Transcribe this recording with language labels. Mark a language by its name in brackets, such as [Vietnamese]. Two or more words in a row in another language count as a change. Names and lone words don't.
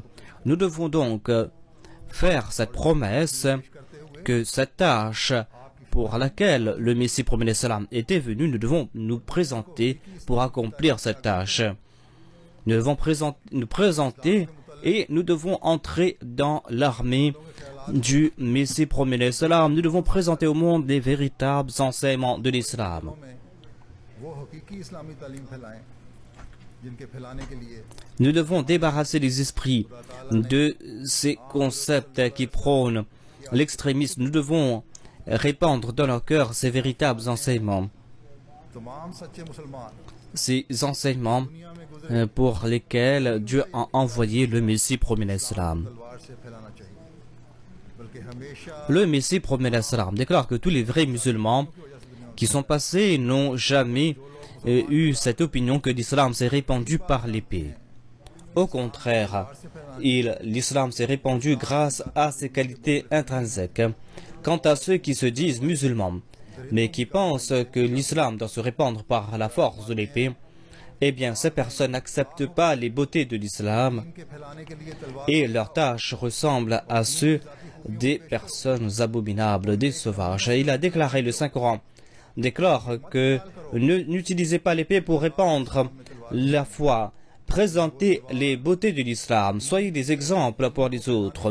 [French] Nous devons donc faire cette promesse que cette tâche pour laquelle le Messie promis salam était venu, nous devons nous présenter pour accomplir cette tâche. Nous devons nous présenter et nous devons entrer dans l'armée du Messie promet l'Islam, nous devons présenter au monde les véritables enseignements de l'Islam. [Urdu] وہ حقیقی اسلامی تعلیم پھیلائیں جنکے پھیلانے کے لیے [French] Nous devons débarrasser les esprits de ces concepts qui prônent l'extrémisme. Nous devons répandre dans leur cœur ces véritables enseignements. [Urdu] تمام سچے مسلمان [French] Ces enseignements pour lesquels Dieu a envoyé le Messie promet l'Islam. [Urdu] تلوار سے پھیلانا چاہیے بلکہ ہمیشہ [French] Le Messie promet l'Islam déclare que tous les vrais musulmans qui sont passés n'ont jamais eu cette opinion que l'islam s'est répandu par l'épée. Au contraire, l'islam s'est répandu grâce à ses qualités intrinsèques. Quant à ceux qui se disent musulmans, mais qui pensent que l'islam doit se répandre par la force de l'épée, eh bien ces personnes n'acceptent pas les beautés de l'islam [Urdu] کے پھیلانے کے لیے تلوار [French] et leurs tâches ressemblent à ceux des personnes abominables, des sauvages. Il a déclaré, le Saint-Coran déclare que n'utilisez pas l'épée pour répandre la foi. Présentez les beautés de l'islam. Soyez des exemples pour les autres.